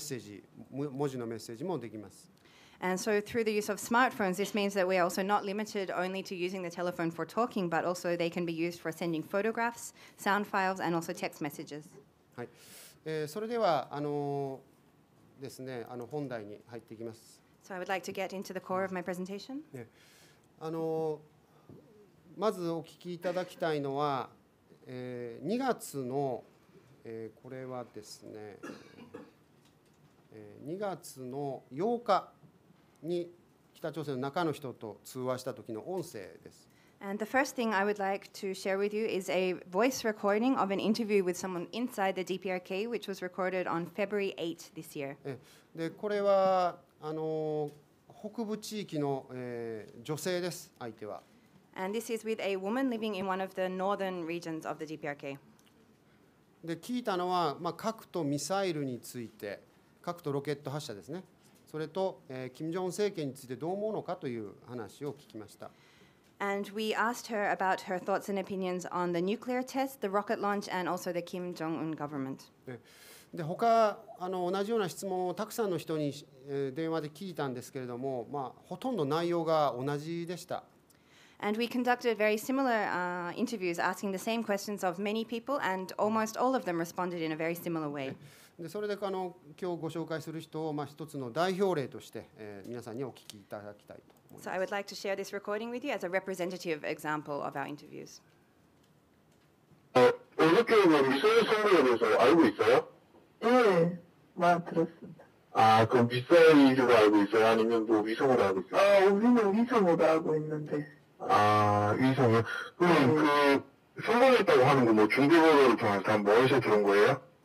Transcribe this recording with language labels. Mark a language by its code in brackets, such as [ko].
[ja] メッセージ、文字のメッセージもできます。 [en] And so through the use of smartphones, this means that we are also not limited only to using the telephone for talking, but also they can be used for sending photographs, sound files, and also text messages. [ja] はい。それではですね、本題に入っていきます。 [en] So I would like to get into the core of my presentation. [ja] ね、まずお聞きいただきたいのは、2月の、これはですね、2月の8日に北朝鮮の中の人と通話した時の音声です。 [en] And the first thing I would like to share with you is a voice recording of an interview with someone inside the DPRK, which was recorded on February 8 this year. [ja] でこれは北部地域の、女性です、相手は。 [en] And this is with a woman living in one of the northern regions of the DPRK. [ja] で聞いたのは、核とミサイルについて、核とロケット発射ですね。それと、金正恩政権についてどう思うのかという話を聞きました。 [en] And we asked her about her thoughts and opinions on the nuclear test, the rocket launch, and also the Kim Jong-un government. [ja] で他同じような質問をたくさんの人に、電話で聞いたんですけれども、ほとんど内容が同じでした。 [en] And we conducted very similar interviews asking the same questions of many people, and almost all of them responded in a very similar way. [ja] でそれで今日ご紹介する人を、一つの代表例として、皆さんにお聞きいただきたいと思います。 [en] So I would like to share this recording with you as a representative example of our interviews. [ko] 어저께 미사일 선거에 대해서 알고 있어요? 예, 들었습니다. 아, 그럼 미사일로 알고 있어요? 아니면 뭐 위성으로 알고 있어요? 우리는 위성으로 알고 있는데. 아, 위성이요? 그럼 그 성공했다고 하는 거 뭐 중계보도를 통해서 다 뭐해서 들은 거예요?